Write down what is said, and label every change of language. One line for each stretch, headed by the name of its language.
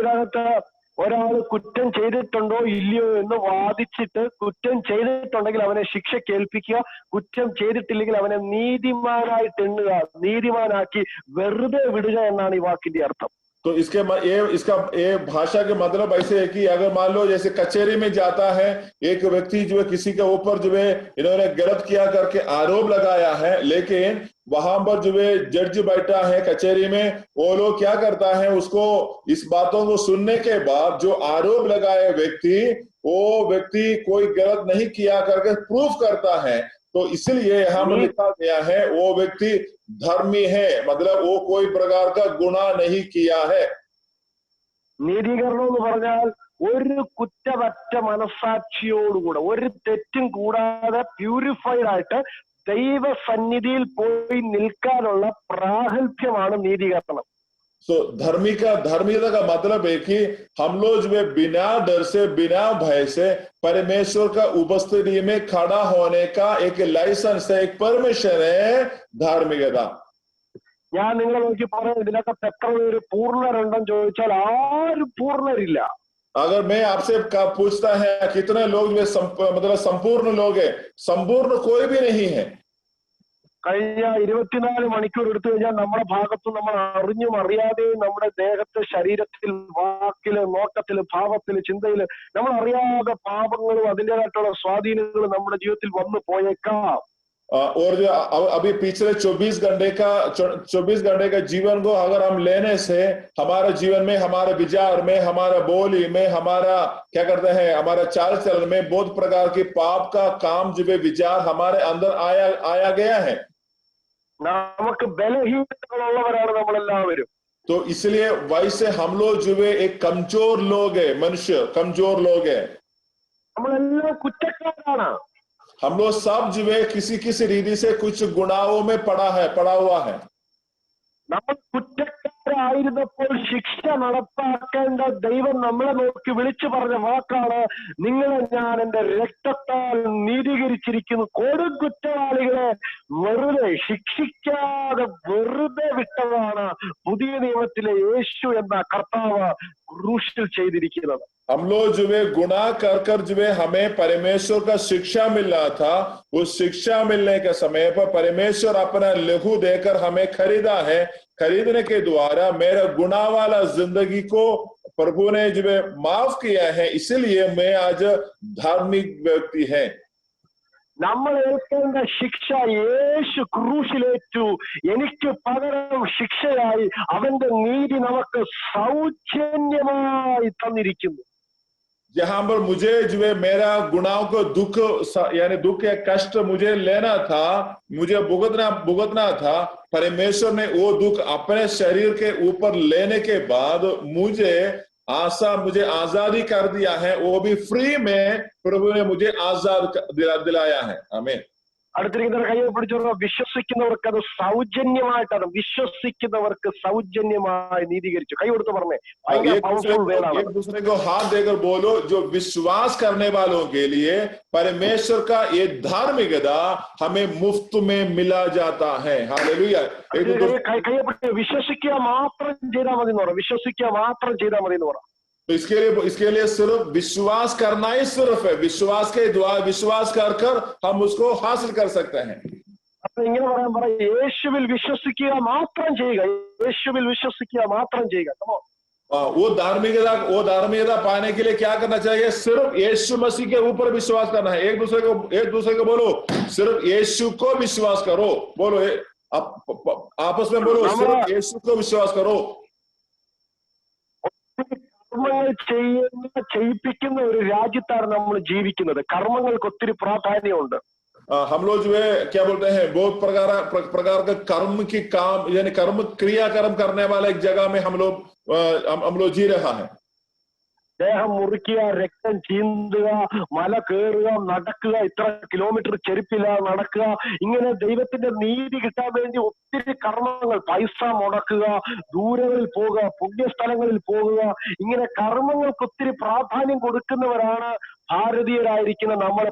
Malayalam: ഇതിനകത്ത് ഒരാൾ കുറ്റം ചെയ്തിട്ടുണ്ടോ ഇല്ലയോ എന്ന് വാദിച്ചിട്ട് കുറ്റം ചെയ്തിട്ടുണ്ടെങ്കിൽ അവനെ ശിക്ഷ കേൾപ്പിക്കുക, കുറ്റം ചെയ്തിട്ടില്ലെങ്കിൽ അവനെ നീതിമാനായിട്ട് എണ്ണുക, നീതിമാനാക്കി വെറുതെ വിടുക എന്നാണ് ഈ വാക്കിന്റെ അർത്ഥം.
Hindi: तो ये भाषा के मतलब ऐसे है कि अगर मान लो जैसे कचहरी में जाता है एक व्यक्ति जो है किसी के ऊपर जो है इन्होंने गलत किया करके आरोप लगाया है, लेकिन वहां पर जो है जज बैठा है कचहरी में, वो लोग क्या करता है उसको इस बातों को सुनने के बाद जो आरोप लगाए व्यक्ति वो व्यक्ति कोई गलत नहीं किया करके प्रूफ करता है. तो इसलिए यहाँ पर लिखा गया है वो व्यक्ति धर्मी है, मतलब वो कोई प्रकार का गुनाह नहीं किया है.
Malayalam: നീതീകരണം എന്ന് പറഞ്ഞാൽ ഒരു കുറ്റമറ്റ മനസ്സാക്ഷിയോടുകൂടെ ഒരു തെറ്റും കൂടാതെ പ്യൂരിഫൈഡ് ആയിട്ട് ദൈവസന്നിധിയിൽ പോയി നിൽക്കാനുള്ള പ്രാഗൽഭ്യമാണ് നീതീകരണം.
Hindi: तो धार्मिकता का मतलब है कि हम लोग जो है बिना डर से बिना भय से परमेश्वर का उपस्थिति में खड़ा होने का एक लाइसेंस है, एक परमिशन है धार्मिकता.
Malayalam: ഞാൻ നിങ്ങളെ നോക്കി പറയാം, ഇതിനകത്ത് എത്ര പേര് പൂർണ്ണരുണ്ടെന്ന് ചോദിച്ചാൽ ആരും പൂർണ്ണരില്ല.
Hindi: अगर मैं आपसे पूछता है कितने लोग मतलब संपूर्ण लोग है, संपूर्ण कोई भी नहीं है.
Malayalam: കഴിഞ്ഞ 24 മണിക്കൂർ എടുത്തു കഴിഞ്ഞാൽ നമ്മുടെ ഭാഗത്ത് നമ്മൾ അറിഞ്ഞും അറിയാതെയും നമ്മുടെ ദേഹത്ത് ശരീരത്തിൽ വാക്കില് നോട്ടത്തില് ഭാവത്തില് ചിന്തയില് നമ്മൾ അറിയാതെ പാപങ്ങളും അതിൻ്റെതായിട്ടുള്ള സ്വാധീനങ്ങളും നമ്മുടെ ജീവിതത്തിൽ വന്നു പോയേക്കാം.
Hindi: और जो अभी पिछले 24 घंटे का जीवन को अगर हम लेने से हमारे जीवन में, हमारे विचार में, हमारा बोली में, हमारा क्या करते हैं हमारा चाल चलन में बहुत प्रकार की पाप का काम जो विचार हमारे अंदर आया गया है.
Malayalam: നമുക്ക് ബലഹീനതകളുള്ളവരാണ് നമ്മളെല്ലാവരും.
Hindi: तो इसलिए वैसे हम लोग जो है एक कमजोर लोग है, मनुष्य कमजोर लोग है.
Malayalam: നമ്മളെല്ലാം കുറ്റക്കാരാണ്.
Hindi: हम लोग सब जो है किसी रीति से कुछ गुनाहों में पड़ा हुआ है.
Malayalam: നമ്മൾ കുറ്റക്കാരായിരുന്നപ്പോൾ ശിക്ഷ നടപ്പാക്കേണ്ട ദൈവം നമ്മളെ നോക്കി വിളിച്ചു പറഞ്ഞ വാക്കാണ്, നിങ്ങളെ ഞാൻ എന്റെ രക്തത്താൽ നീതീകരിച്ചിരിക്കുന്നു. കൊടും കുറ്റവാളികളെ വെറുതെ ശിക്ഷിക്കാതെ വെറുതെ വിട്ടതാണ് പുതിയ നിയമത്തിലെ യേശു എന്ന കർത്താവ് ക്രൂശിൽ ചെയ്തിരിക്കുന്നത്.
Hindi: हम लोग जो है गुनाह कर जो है हमें परमेश्वर का शिक्षा मिल रहा था, उस शिक्षा मिलने के समय पर परमेश्वर अपना लहू देकर हमें खरीदा है. खरीदने के द्वारा मेरा गुनाह वाला जिंदगी को प्रभु ने जो है माफ किया है, इसलिए मैं आज धार्मिक व्यक्ति है.
Malayalam: നമ്മൾ ഏൽക്കേണ്ട ശിക്ഷ യേശു ക്രൂശിലേറ്റു. എനിക്ക് പകരം ശിക്ഷയായി അവന്റെ നീതി നമുക്ക് സൗജന്യമായി തന്നിരിക്കുന്നു.
Hindi: जहां पर मुझे जो है मेरा गुनाहों को दुख यानी दुख या कष्ट मुझे लेना था, मुझे भुगतना था, परमेश्वर ने वो दुख अपने शरीर के ऊपर लेने के बाद मुझे आशा मुझे आजादी कर दिया है, वो भी फ्री में प्रभु ने मुझे आजाद दिलाया है। आमीन।
Malayalam: അടുത്തിരിക്കുന്നവർ കയ്യെ പിടിച്ചോളൂ. വിശ്വസിക്കുന്നവർക്ക് അത് സൗജന്യമായിട്ടാണ്, വിശ്വസിക്കുന്നവർക്ക് സൗജന്യമായി നീതീകരിച്ചു. കൈ കൊടുത്ത് പറഞ്ഞേ,
Hindi: एक दूसरे को हाथ देकर बोलो, जो विश्वास करने वालों के लिए परमेश्वर का ये धार्मिकता हमें मुफ्त में मिला जाता है। हालेलुया।
Malayalam: കയ്യെ പിടിച്ച് വിശ്വസിക്കുക മാത്രം ചെയ്താൽ മതി എന്ന് പറ. വിശ്വസിക്കുക മാത്രം ചെയ്താൽ മതി എന്ന് പറ.
Hindi: तो इसके लिए सिर्फ विश्वास करना ही सिर्फ है, विश्वास के द्वारा विश्वास कर हम उसको हासिल कर सकते हैं।
Malayalam: അപ്പൊ ഇങ്ങനെ പറയാൻ യേശുവിൽ വിശ്വസിക്കുക മാത്രം ചെയ്യുക, യേശുവിൽ വിശ്വസിക്കുക മാത്രം ചെയ്യുക.
Hindi: वो धार्मिकता पाने के लिए क्या करना चाहिए? सिर्फ यीशु मसीह के ऊपर विश्वास करना है। एक दूसरे को बोलो, सिर्फ यीशु को विश्वास करो। बोलो, आपस में बोलो, सिर्फ यीशु को विश्वास करो।
Malayalam: കർമ്മങ്ങൾ ചെയ്യിപ്പിക്കുന്ന ഒരു രാജ്യത്താണ് നമ്മൾ ജീവിക്കുന്നത്. കർമ്മങ്ങൾക്ക് ഒത്തിരി പ്രാധാന്യമുണ്ട്.
Hindi: हम लोग जो है क्या बोलते हैं, बहुत प्रकार का कर्म की काम, यानी कर्म करने वाला एक जगह में हम लोग जी रहा है।
Malayalam: ദേഹം മുറിക്കുക, രക്തം ചീന്തുക, മല കയറുക, നടക്കുക, ഇത്ര കിലോമീറ്റർ ചെരുപ്പില്ലാതെ നടക്കുക, ഇങ്ങനെ ദൈവത്തിന്റെ നീതി കിട്ടാൻ വേണ്ടി ഒത്തിരി കർമ്മങ്ങൾ, പൈസ മുടക്കുക, ദൂരങ്ങളിൽ പോകുക, പുണ്യസ്ഥലങ്ങളിൽ പോകുക, ഇങ്ങനെ കർമ്മങ്ങൾക്ക് ഒത്തിരി പ്രാധാന്യം കൊടുക്കുന്നവരാണ് ഭാരതീയരായിരിക്കുന്ന നമ്മൾ.